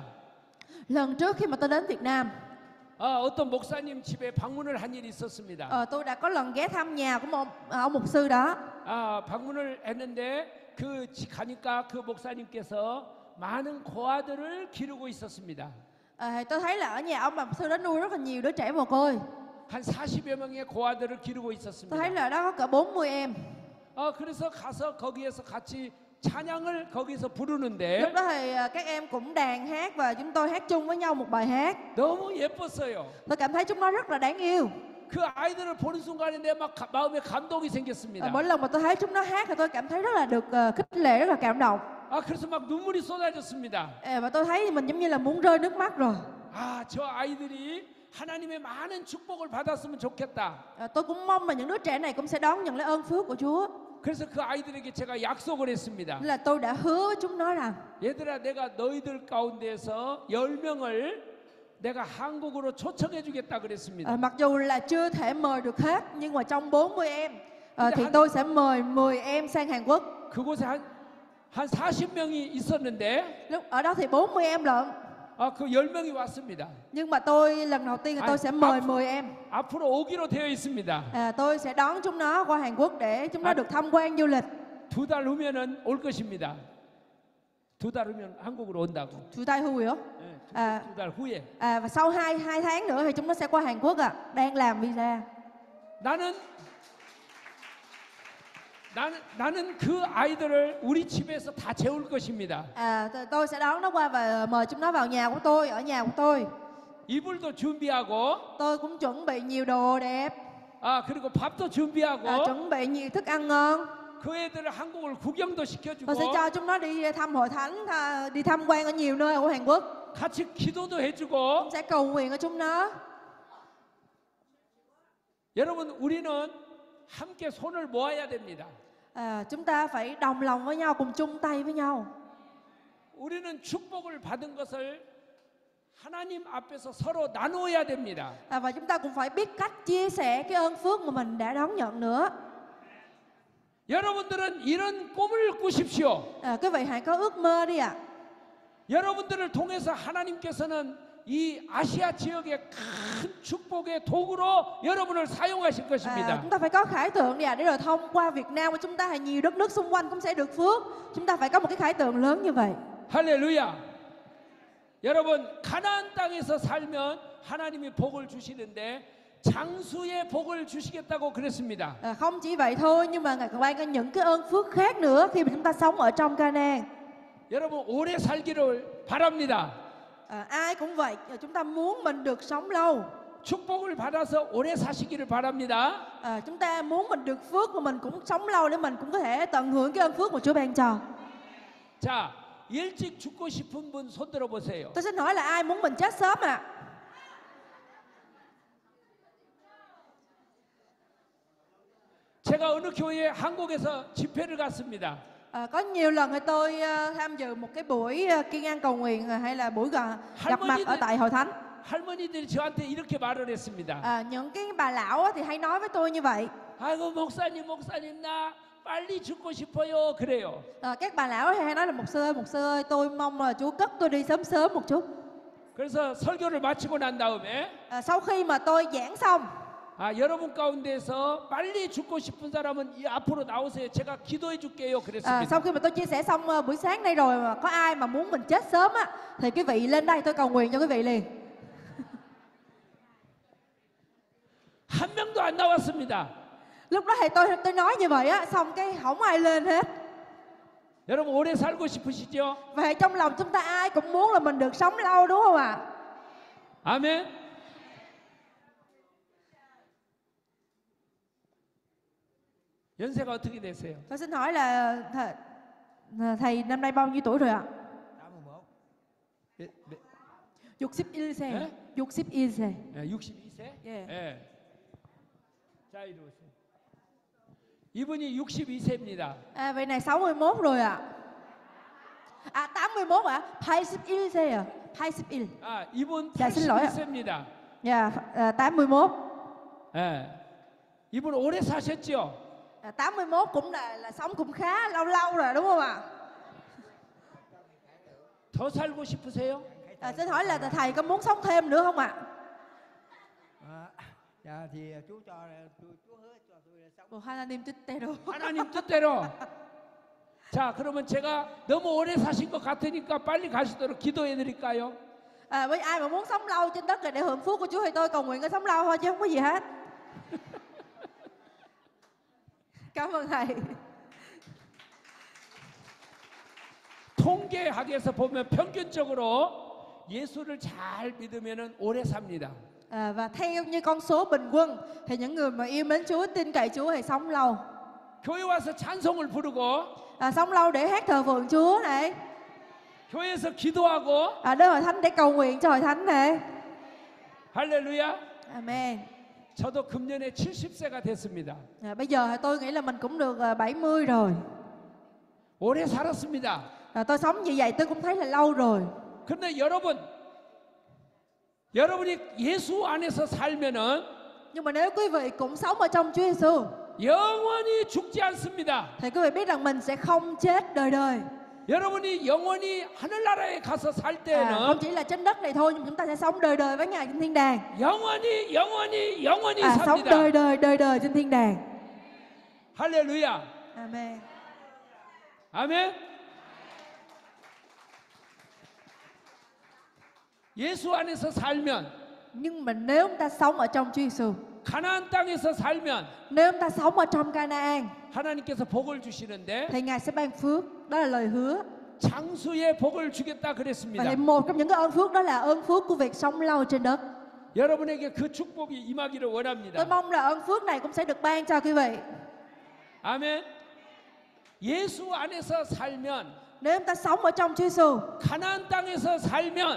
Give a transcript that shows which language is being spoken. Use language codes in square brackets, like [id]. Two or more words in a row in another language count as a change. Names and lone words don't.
[vi] Lần trước khi mà tôi đến Việt Nam, [ko] 어떤 목사님 집에 방문을 한 일이 있었습니다. [vi] tôi đã có lần ghé thăm nhà của một ông mục sư đó. [ko] 방문을 했는데 가니까 그 목사님께서 많은 고아들을 기르고 있었습니다. [vi] Tôi thấy là ở nhà ông mục sư đó nuôi rất là nhiều đứa trẻ mồ côi. [ko] 한 40여 명의 고아들을 기르고 [vi] Tôi [ko] 있었습니다. [vi] thấy là đó có cỡ 40 em. [ko] 그래서 가서 거기에서 같이 찬양을 거기서 [vi] Lúc [ko] 부르는데 [vi] đó thì các em cũng đàn hát và chúng tôi hát chung với nhau một bài hát. [ko] 너무 예뻤어요. [vi] Tôi cảm thấy chúng nó rất là đáng yêu. [ko] 그 아이들을 보는 순간에 내 마음에 감동이 생겼습니다. [vi] Mỗi lần mà tôi thấy chúng nó hát thì tôi cảm thấy rất là được khích lệ, rất là cảm động. [ko] 그래서 막 눈물이 쏟아졌습니다. [vi] Và tôi thấy mình giống như là muốn rơi nước mắt rồi. [ko] 저 아이들이 하나님의 많은 축복을 받았으면 좋겠다. [vi] Tôi cũng mong là những đứa trẻ này cũng sẽ đón nhận lấy ơn phước của Chúa. [ko] 그래서 그 아이들에게 제가 약속을 했습니다. [vi] Nên là tôi đã hứa với chúng nó rằng [ko] 얘들아 내가 너희들 가운데서 10명을 내가 한국으로 초청해 주겠다 그랬습니다. [vi] mặc dù là chưa thể mời được hết, nhưng mà trong 40 em thì hắn- tôi sẽ mời 10 em sang Hàn Quốc. [ko] 그곳에 한 40명이 있었는데 [vi] Lúc ở đó thì 40 em lận. [ko] 그 10명이 왔습니다. [vi] Nhưng mà tôi lần đầu tiên là tôi sẽ mời 10 em. [ko] 앞으로 오기로 되어 있습니다. [vi] Tôi sẽ đón chúng nó qua Hàn Quốc để chúng nó được tham quan du lịch. [ko] 2달 후면은 올 것입니다. 2달 후면 한국으로 온다고. Tụi tay hùi hả? 네, 2달 후에. [vi] Và sau 2 tháng nữa thì chúng nó sẽ qua Hàn Quốc đang làm visa. [ko] 나는 그 아이들을 우리 집에서 다 재울 것입니다. [vi] Tôi sẽ đón nó qua và mời chúng nó vào nhà của tôi, ở nhà của tôi. [ko] 이불도 준비하고, [vi] Tôi cũng chuẩn bị nhiều đồ đẹp, [ko] 그리고 밥도 준비하고, [vi] chuẩn bị nhiều thức ăn ngon. [ko] 그 애들을 한국을 구경도 [vi] Tôi sẽ [ko] 시켜주고, [vi] cho chúng nó đi thăm hội thánh, đi tham quan ở nhiều nơi của Hàn Quốc. [ko] 같이 기도도 해주고. [vi] Sẽ cầu nguyện ở chúng nó. [ko] 여러분, 우리는 함께 손을 모아야 됩니다. [vi] Chúng ta phải đồng lòng với nhau, cùng chung tay với nhau. [ko] 우리는 축복을 받은 것을 하나님 앞에서 서로 나누어야 됩니다. [vi] Và chúng ta cũng phải biết cách chia sẻ cái ơn phước mà mình đã đón nhận nữa. [ko] 여러분들은 이런 꿈을 꾸십시오. [vi] Quý vị hãy có ước mơ đi ạ. [ko] 여러분들을 통해서 하나님께서는 이 아시아 지역의 큰 축복의 도구로 여러분을 사용하실 것입니다. [vi] Chúng ta phải có khải tượng để rồi thông qua Việt Nam của chúng ta hay nhiều đất nước xung quanh cũng sẽ được phước. Chúng ta phải có một cái khải tượng lớn như vậy. [ko] 할렐루야. 여러분 가나안 땅에서 살면 하나님이 복을 주시는데 장수의 복을 주시겠다고 그랬습니다. [vi] Không chỉ vậy thôi, nhưng mà Ngài còn ban cho những cái ơn phước khác nữa khi mà chúng ta sống ở trong Canaan. [ko] 여러분 오래 살기를 바랍니다. [vi] Ai cũng vậy, chúng ta muốn mình được sống lâu. [ko] 축복을 받아서 오래 사시기를 바랍니다. [vi] Chúng ta muốn mình được phước và mình cũng sống lâu để mình cũng có thể tận hưởng cái ơn phước mà Chúa ban cho. [ko] 자, 일찍 죽고 싶은 분 손 들어 보세요. [vi] Tôi xin hỏi là ai muốn mình chết sớm ạ? [ko] 제가 어느 교회에 한국에서 집회를 갔습니다. [vi] Có nhiều lần thì tôi tham dự một cái buổi kiên an cầu nguyện hay là buổi gặp mặt ở tại hội thánh. [ko] 할머니들이 저한테 이렇게 말을 했습니다. [vi] Những cái bà lão á thì hay nói với tôi như vậy. [ko] 아이고 목사님 나 빨리 죽고 싶어요. 그래요. [vi] Các bà lão hay nói là mục sư ơi, tôi mong là Chúa cất tôi đi sớm sớm một chút. [ko] 그래서 설교를 마치고 난 다음에 [vi] Sau khi mà tôi giảng xong, [ko] 여러분 가운데서 빨리 죽고 싶은 사람은 이 앞으로 나오세요. 제가 기도해 줄게요. 그랬습니다. [vi] sau khi mà tôi chia sẻ xong buổi sáng đây rồi mà có ai mà muốn mình chết sớm á thì quý vị lên đây tôi cầu nguyện cho quý vị liền. [ko] 한 명도 안 나왔습니다. [vi] Lúc đó thì tôi nói như vậy á, xong cái không ai lên hết. [ko] 여러분 오래 살고 싶으시죠? [vi] Và trong lòng chúng ta ai cũng muốn là mình được sống lâu đúng không ạ? [ko] 아멘. 연세가 어떻게 되세요? [vi] Tôi xin hỏi là thầy năm nay bao nhiêu tuổi rồi ạ? [ko] 61세. 네? 61세. 62세? 예. 예. 자 이리 오세요. 이분이 62세입니다. [vi] Vị này 61 rồi ạ. 81 ạ? [ko] 81세요. 81. 이분 자, 실례요. 81세입니다. [vi] Dạ, 81. [ko] 예. 이분 오래 사셨죠? [vi] 81 cũng là sống cũng khá lâu rồi đúng không ạ? [ko] 더 살고 싶으세요? [vi] Xin hỏi là thầy có muốn sống thêm nữa không ạ? Dạ thì Chúa hứa cho tôi sống. [ko] 하나님 뜻대로. 하나님 뜻대로. 자, 그러면 제가 너무 오래 사신 것 같으니까 빨리 가시도록 기도해 드릴까요? [vi] Với ai mà muốn sống lâu trên đất này để hưởng phước của Chúa thì tôi cầu nguyện có sống lâu thôi chứ không có gì hết. Cảm ơn thầy. [ko] 통계학에서 보면 평균적으로 예수를 잘 믿으면 오래 삽니다. [vi] Và theo như con số bình quân thì những người mà yêu mến Chúa, tin cậy Chúa thì sống lâu. [ko] 교회 와서 찬송을 부르고 [vi] Sống lâu để hát thờ phượng Chúa này. [ko] 교회에서 기도하고 [vi] Đến hội thánh để cầu nguyện cho hội thánh này. [ko] 할렐루야. [vi] Amen. [ko] 저도 금년에 70세가 됐습니다. [vi] Bây giờ thì tôi nghĩ là mình cũng được 70 rồi. [ko] 오래 살았습니다. [vi] Tôi sống như vậy tôi cũng thấy là lâu rồi. [ko] 그런데 여러분이 예수 안에서 살면은 [vi] Nhưng mà nếu quý vị cũng sống ở trong Chúa Giêsu [ko] 영원히 죽지 않습니다. [vi] thì quý vị biết rằng mình sẽ không chết đời đời. [ko] 여러분이 영원히 하늘나라에 가서 살 [vi] Không [ko] 때는 [vi] chỉ là trên đất này thôi nhưng chúng ta sẽ sống đời đời với Ngài trên thiên đàng. [ko] 영원히 [vi] Sống [ko] 삽니다. [vi] đời đời trên thiên đàng. [ko] 할렐루야. [vi] Amen. [ko] 아멘. 예수 안에서 살면, [vi] Nhưng mà nếu chúng ta sống ở trong Chúa Giêsu, [ko] 가나안 땅에서 살면 [vi] nếu chúng ta sống ở trong Canaan [ko] 하나님께서 복을 주시는데 [vi] thì Ngài sẽ ban phước. Đó là lời hứa. [ko] 장수의 복을 주겠다 [vi] Và [ko] 그랬습니다. [vi] thì một trong những cái ơn phước đó là ơn phước của việc sống lâu trên đất. [ko] 여러분에게 그 축복이 임하기를 [vi] Tôi [ko] 원합니다. [vi] mong là ơn phước này cũng sẽ được ban cho quý vị. [ko] 아멘. 예수 안에서 살면, [vi] Nếu chúng ta sống ở trong Chúa Giêsu, [ko] 가나안 땅에서 살면